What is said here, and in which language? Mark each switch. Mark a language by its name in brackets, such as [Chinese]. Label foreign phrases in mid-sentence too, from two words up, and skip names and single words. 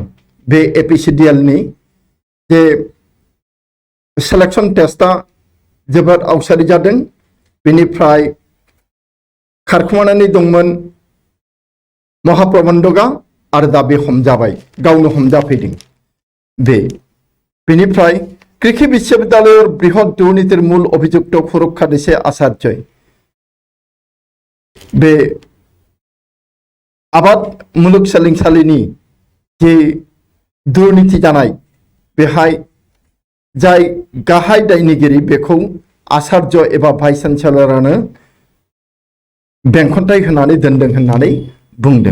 [Bodo] बे एपिसिडिएलनि जे सिलेक्शन टेस्टा जोबोद आवसारि जादों। बेनिफ्राय खारखुमानानै दंमोन महाप्रबंधकआ आरो दा बे हमजाबाय, गावनो हमजाफैदों। बेनिफ्राय [Bangla] কৃষি বিশ্ববিদ্যালয়ের বৃহৎ দুর্নীতির মূল অভিযুক্ত সুরক্ষা দেশে আচার্যই [Bodo] बे आबाद मुलुगसोलोंसालिनि जे दुर्नीति जानाय बेहाय जाय गाहाय दायनिगिरि बेखौ आचार्य एबा भाइस चेन्सेलरानो बेंखनथाय होनानै दोनदों होननानै बुंदों।